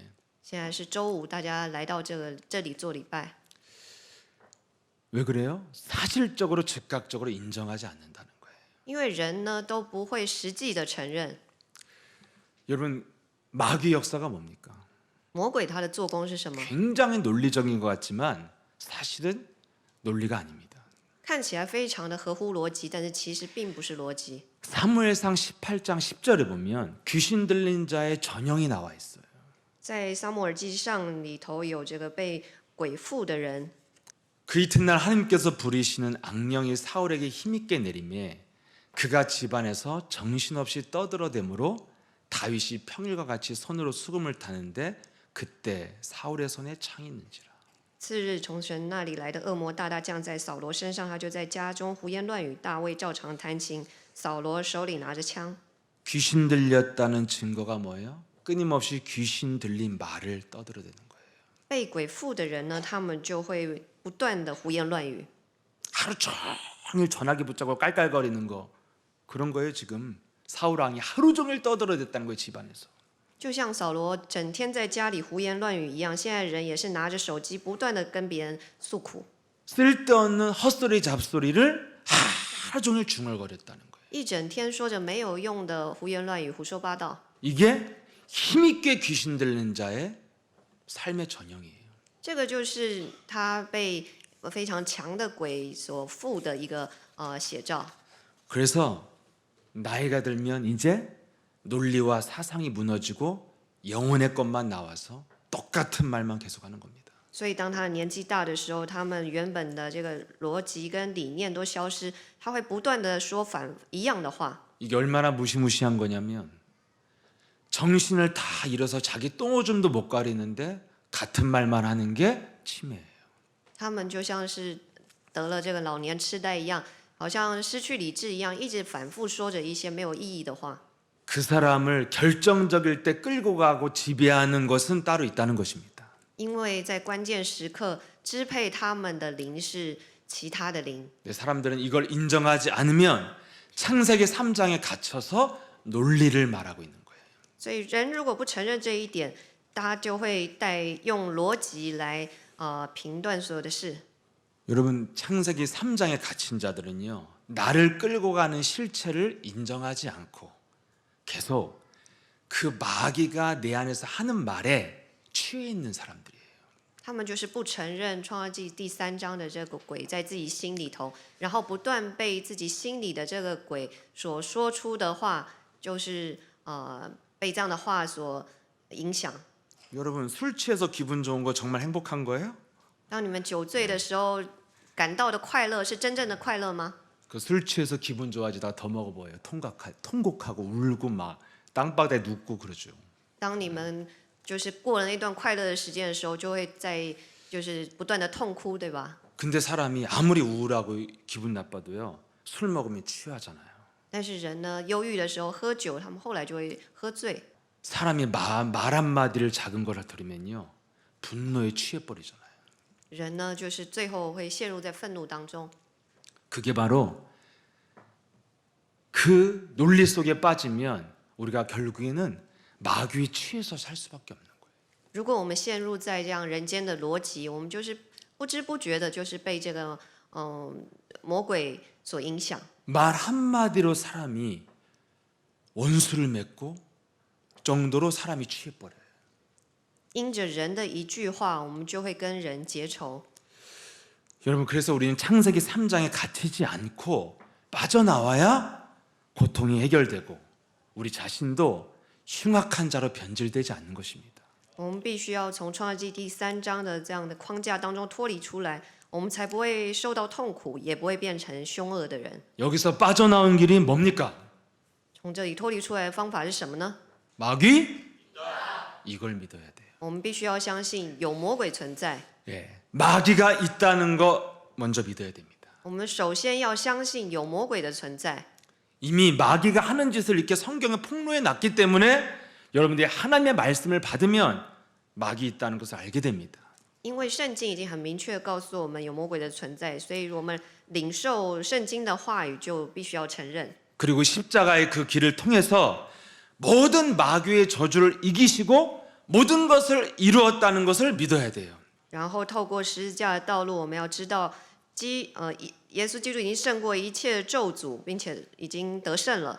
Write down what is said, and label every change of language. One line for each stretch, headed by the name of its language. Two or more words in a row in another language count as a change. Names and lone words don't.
Chinese: 现在是周五，大家来到这里做礼拜，
Korean: 왜 그래요? 사실적으로 즉각적으로 인정하지 않는다는 거예요.
Chinese: 因为人呢都不会实际的承认
Korean: 여러분 마귀 역사가 뭡니까?
Chinese: 魔鬼他的做工是什么。
Korean: 굉장히 논리적인 것 같지만 사실은 논리가 아닙니다.
Chinese: 看起来非常的合乎逻辑，但是其实并不是逻辑。
Korean: 사무엘상 18장 10절에 보면 귀신 들린 자의 전형이 나와 있어요.
Chinese: 在撒母耳记上里头有这个被鬼附的人，
Korean: 그 이튿날 하나님께서 부리시는 악령이 사울에게 힘있게 내림에 그가 집안에서 정신없이 떠들어대므로 다윗이 평일과 같이 손으로 수금을 타는데 그때 사울의 손에 창이 있는지라.
Chinese: 次日从神那里来的恶魔大大降在扫罗身上，他就在家中胡言乱语。大卫照常弹琴，扫罗手里拿着枪。
Korean: 귀신 들렸다는 증거가 뭐예요? 끊임없이 귀신 들린 말을 떠들어대는 거예요.
Chinese: 被鬼附的人呢，他们就会不断的胡言乱语，
Korean: 하루 종일 전화기 붙잡고 깔깔거리는 거, 그런 거예요. 지금 사울 왕이 하루 종일 떠들어댔다는 거예요. 집안에서.
Chinese: 就像扫罗整天在家里胡言乱语一样，现在人也是拿着手机不断的跟别人诉苦，
Korean: 쓸데없는 헛소리 잡소리를 하루 종일 중얼거렸다는 거예요.
Chinese: 一整天说着没有用的胡言乱语、胡说八道。
Korean: 이게 힘있게 귀신 들린 자의 삶의 전형이에요.
Chinese: 这个就是他被非常强的鬼所附的一个写照。
Korean: 그래서 나이가 들면 이제 논리와 사상이 무너지고 영혼의 것만 나와서 똑같은 말만 계속하는 겁니다.
Chinese: 所以当他的年纪大的时候，他们原本的这个逻辑跟理念都消失，他会不断的说一样的话。
Korean: 이게 얼마나 무시무시한 거냐면 정신을 다 잃어서 자기 똥오줌도 못 가리는데 같은 말만 하는 게 치매예요.
Chinese: 他们就像是得了这个老年痴呆一样，好像失去理智一样，一直反复说着一些没有意义的话。
Korean: 그 사람을 결정적일 때 끌고 가고 지배하는 것은 따로 있다는 것입니다.
Chinese: 因为在关键时刻支配他们的灵是其他的灵，
Korean: 사람들은 이걸 인정하지 않으면 창세기 3장에 갇혀서 논리를 말하고 있는 거예요.
Chinese: 所以人如果不承认这一点，他就会用逻辑来评断所有的事。
Korean: 여러분 창세기 3장에 갇힌 자들은요. 나를 끌고 가는 실체를 인정하지 않고 계속 그 마귀가 내 안에서 하는 말에 취해 있는 사람들이에요.
Chinese: 他们就是不承认创世纪第3章的这个鬼在自己心里头，然后不断被自己心里的这个鬼所说出的话，就是被这样的话所影响。
Korean: 여러분 술 취해서 기분 좋은 거 정말 행복한 거예요?
Chinese: 当你们酒醉的时候感到的快乐是真正的快乐吗？
Korean: 그 술 취해서 기분 좋아지다가 더 먹어봐요. 통곡하고 울고 막 땅바닥에 눕고 그러죠.
Chinese: 当你们就是过了那段快乐的时间的时候，就会就是不断的痛哭，对吧？
Korean: 근데 사람이 아무리 우울하고 기분 나빠도요. 술 먹으면 취하잖아요.
Chinese: 但是人呢，忧郁的时候喝酒，他们后来就会喝醉。
Korean: 사람이 말 한마디를 작은 거를 들으면요. 분노에 취해버리잖아요.
Chinese: 人呢，就是最后会陷入在愤怒当中。
Korean: 그게 바로 그 논리 속에 빠지면 우리가 결국에는 마귀에 취해서 살 수밖에 없는 거예요.
Chinese: 如果我们陷入在这样人间的逻辑，我们就是不知不觉的，就是被这个魔鬼所影响。
Korean: 말 한마디로 사람이 원수를 맺고 정도로 사람이 취해버려요.
Chinese: 因着人的一句话，我们就会跟人结仇。
Korean: 여러분 그래서 우리는 창세기 3장에 갇히지 않고 빠져나와야 고통이 해결되고 우리 자신도 흉악한 자로 변질되지 않는 것입니다.
Chinese: 我们必须要从创世纪第3章的这样的框架当中脱离出来，我们才不会受到痛苦，也不会变成凶恶的人。
Korean: 여기서 빠져나온 길이 뭡니까?
Chinese: 从这里脱离出来的方法是什么呢？
Korean: 마귀? 이걸 믿어야 돼요.
Chinese: 我们必须要相信有魔鬼存在。
Korean: 예, 마귀가 있다는 거 먼저 믿어야 됩니다.
Chinese: 我们首先要相信有魔鬼的存在。
Korean: 이미 마귀가 하는 짓을 이렇게 성경에 폭로해 놨기 때문에 여러분들이 하나님의 말씀을 받으면 마귀 있다는 것을 알게 됩니다.
Chinese: 因为圣经已经很明确地告诉我们有魔鬼的存在，所以我们领受圣经的话语就必须要承认。
Korean: 그리고 십자가의 그 길을 통해서 모든 마귀의 저주를 이기시고 모든 것을 이루었다는 것을 믿어야 돼요.
Chinese: 然后透过十字架的道路，我们要知道耶稣基督已经胜过一切的咒诅，并且已经得胜了。